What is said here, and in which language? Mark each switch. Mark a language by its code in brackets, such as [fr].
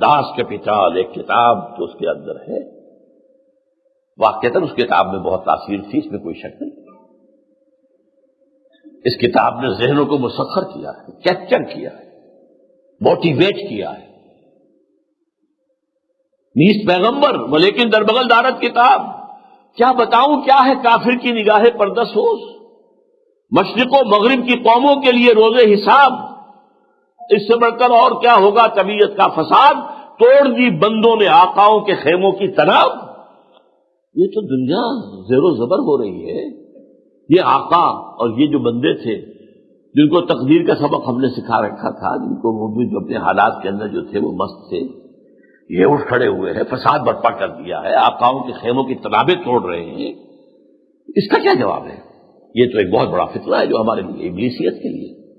[ur] Das Kapital ایک کتاب تو اس کے اندر ہے. واقعتاً اس کتاب میں بہت تاثیر تھی، اس میں کوئی شک نہیں. اس کتاب نے ذہنوں کو مسخر کیا ہے، کیپچر کیا ہے، موٹیویٹ کیا ہے. [fa] نیس پیغمبر ولیکن در بغل دارت کتاب. [ur] کیا بتاؤں کیا ہے کافر کی نگاہ پردسوز، مشرق و مغرب کی قوموں کے لیے روز حساب. اس سے بڑھ کر اور کیا ہوگا طبیعت کا فساد، توڑ دی بندوں نے آقاؤں کے خیموں کی تناب۔ یہ تو دنیا زیر و زبر ہو رہی ہے۔ یہ آقا اور یہ جو بندے تھے جن کو تقدیر کا سبق ہم نے سکھا رکھا تھا، جن کو وہ بھی جو اپنے حالات کے اندر جو تھے وہ مست تھے، یہ اٹھ کھڑے ہوئے ہیں، فساد برپا کر دیا ہے، آقاؤں کے خیموں کی تنابیں توڑ رہے ہیں۔ اس کا کیا جواب ہے؟ یہ تو ایک بہت بڑا فتنہ ہے جو ہمارے لیے، ابلیسیت کے لیے۔